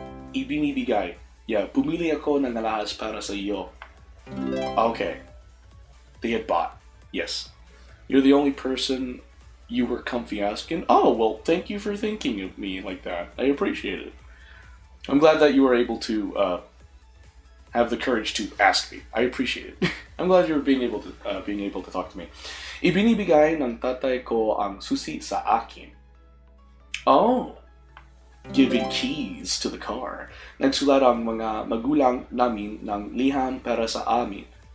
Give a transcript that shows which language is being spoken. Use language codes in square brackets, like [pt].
[tl] Ibinibigay. Yeah, bumili ako ng alahas para sa iyo. [en] Okay. They had bought. Yes. You're the only person you were comfy asking. Oh, well, thank you for thinking of me like that. I appreciate it. I'm glad that you were able to have the courage to ask me. I appreciate it. I'm glad you're being able to talk to me. [tl] Ibinibigay ng tatay ko ang susi sa akin. Oh. [en] Giving keys to the car. [tl] Nagsulat ang mga magulang namin ng liham para sa amin.